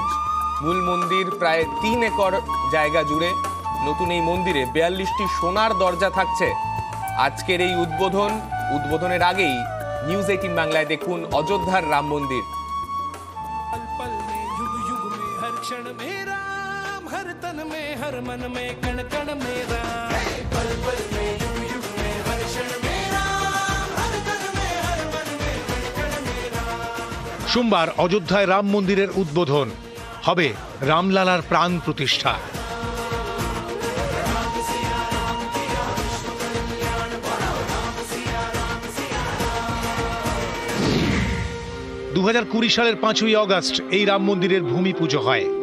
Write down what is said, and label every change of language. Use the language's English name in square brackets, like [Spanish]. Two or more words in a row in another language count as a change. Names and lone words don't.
[Bangla] মূল মন্দির প্রায় 3 একর জায়গা জুড়ে। নতুন এই মন্দিরে 42টি সোনার দরজা থাকছে। আজকের এই উদ্বোধনের আগেই নিউজ 18 বাংলায় দেখুন অযোধ্যার রাম মন্দির। [Hindi] पल पल में युग युग में हर क्षण में राम, हर तन में हर मन में कण कण में राम। पल पल में युग युग में हर क्षण में राम, हर तन में हर मन में कण कण में राम। [Bangla] সোমবার অযোধ্যায় রাম মন্দিরের উদ্বোধন হবে, রামলালার প্রাণ প্রতিষ্ঠা। দু 2020 সালের 5ই অগস্ট এই রাম মন্দিরের ভূমি পুজো হয়।